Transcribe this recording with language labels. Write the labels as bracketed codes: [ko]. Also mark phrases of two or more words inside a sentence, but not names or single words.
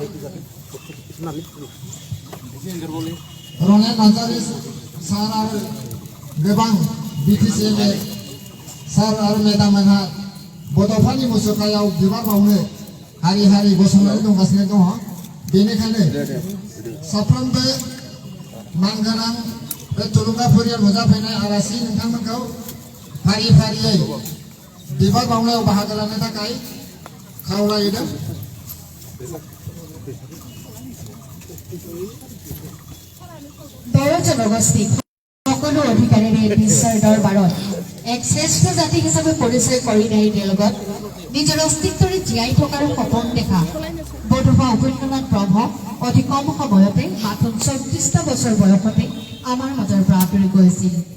[brx] रनेन नार्जारी सार आरो गोबां BTCL सार आरो मेडाममोनहा बड'फानि मुसुखायाव बिबार बावनो हारि हारि गसंनानै दंगासिनो दङ। बेनिखायनो साफ्रोमबो मानगोनां बे थुलुंगाफुरियाव नुजाफैनाय आलासि नोंथांमोनखौ फारि फारियै बिबार बावनायाव बाहागो लानो थाखाय खावलायदों। [as] বড়ো জনগোষ্ঠী সকলো অধিকাৰীৰে বিশ্বৰ দৰবাৰত এক শ্ৰেষ্ঠ জাতি হিচাপে পৰিচয় কৰি নাই তেওঁলোকক নিজৰ অস্তিত্বৰে জীয়াই থকাৰ সপোন দেখা বডফা উপেন্দ্ৰনাথ ব্ৰহ্ম অতি কম সময়তে মাত্ৰ 34টা বছৰ বয়সতে আমাৰ মাজৰ পৰা আঁতৰি গৈছিল।